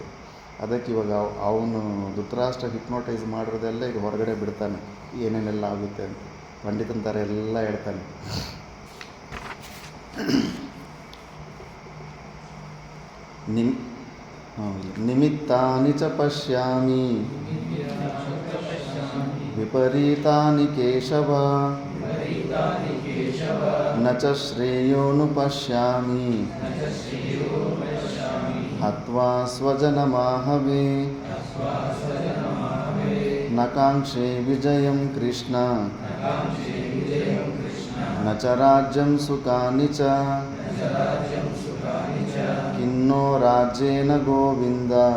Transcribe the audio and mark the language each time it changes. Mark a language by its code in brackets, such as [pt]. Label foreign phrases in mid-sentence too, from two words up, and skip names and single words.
[kn] ಅದಕ್ಕೆ ಇವಾಗ ಅವನು ಧೃತರಾಷ್ಟ್ರ ಹಿಪ್ನೋಟೈಸ್ ಮಾಡಿರೋದೆಲ್ಲ ಈಗ ಹೊರಗಡೆ ಬಿಡ್ತಾನೆ, ಏನೇನೆಲ್ಲ ಆಗುತ್ತೆ ಅಂತ ಪಂಡಿತನ ಥರ ಎಲ್ಲ ಹೇಳ್ತಾನೆ. [sa] ನಿಮಿತ್ತಾನಿ ಚ ಪಶ್ಯಾಮಿ ವಿಪರೀತಾನಿ ಕೇಶವ ನ ಚ ಶ್ರೇಯೋನು ಪಶ್ಯಾಮಿ ಹತ್ವಾ ಸ್ವಜನಮಾಹವೇ ನ ಕಾಂಕ್ಷೇ ವಿಜಯಂ ಕೃಷ್ಣ ನ ಚ ರಾಜ್ಯಂ ಸುಖಾನಿ ಚ ಕಿನ್ನೋ ರಾಜ್ಯೇನ ಗೋವಿಂದ